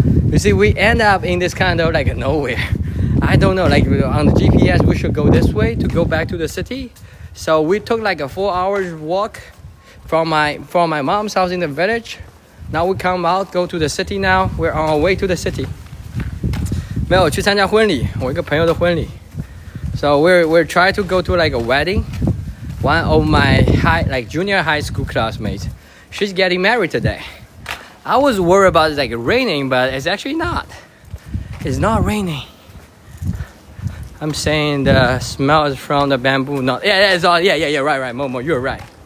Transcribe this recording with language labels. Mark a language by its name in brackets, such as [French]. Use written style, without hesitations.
[English] You see, we end up in this kind of like nowhere. I don't know, like on the GPS, we should go this way to go back to the city. So we took like a 4 hours walk from my mom's house in the village. Now we come out, go to the city now. We're on our way to the city. [Chinese] 没有去参加婚礼，我一个朋友的婚礼。 [English] So we're trying to go to like a wedding. One of my junior high school classmates, she's getting married today. I was worried about it like raining, but it's actually not. It's not raining. I'm saying the smell is from the bamboo. Not it's all right, Momo, you're right.